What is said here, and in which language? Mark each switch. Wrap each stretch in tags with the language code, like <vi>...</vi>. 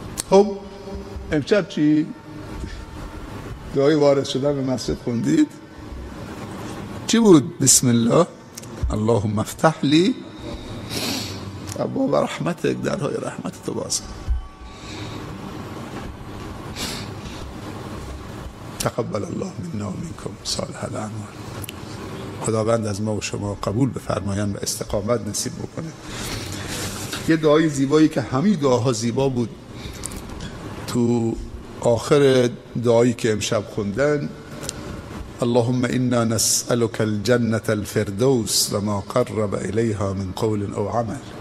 <fa>خب امشب چی؟ دعای وارد شدن به مسجد خوندید؟ چی بود؟</fa> <ar>بسم الله اللهم افتح لی ابواب رحمتک،</ar> <fa>درهای رحمت تو باز.</fa> <ar>تقبل الله منا و منکم صالح الاعمال.</ar> <fa>خداوند از ما و شما قبول بفرمایند و استقامت نصیب بکنه. یه دعای زیبایی که همه دعاها زیبا بود، تو آخر دعایی که امشب خوندن،</fa> <ar>اللهم انا نسألك الجنة الفردوس و ما قرب الیها من قول او عمل.</ar>